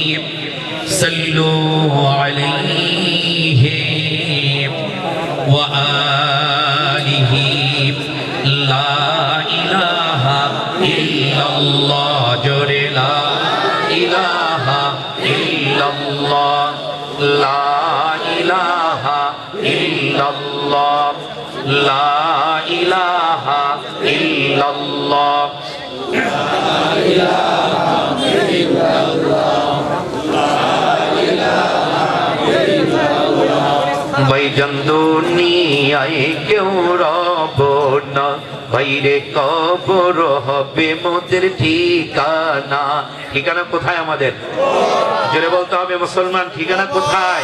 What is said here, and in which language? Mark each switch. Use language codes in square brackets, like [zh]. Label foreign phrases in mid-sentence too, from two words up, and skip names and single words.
[ar] صلوا علیہ وآلہ لا الہ الا اللہ جوڑے لا الہ الا اللہ لا الہ الا اللہ لا الہ الا اللہ لا الہ الا اللہ [bn] ভাইজান দুনিয়ায় কেউ রব না ভাইরে কবর হবে মোদের ঠিকানা। ঠিকানা কোথায় আমাদের? জোরে বলতে হবে মুসলমান, ঠিকানা কোথায়?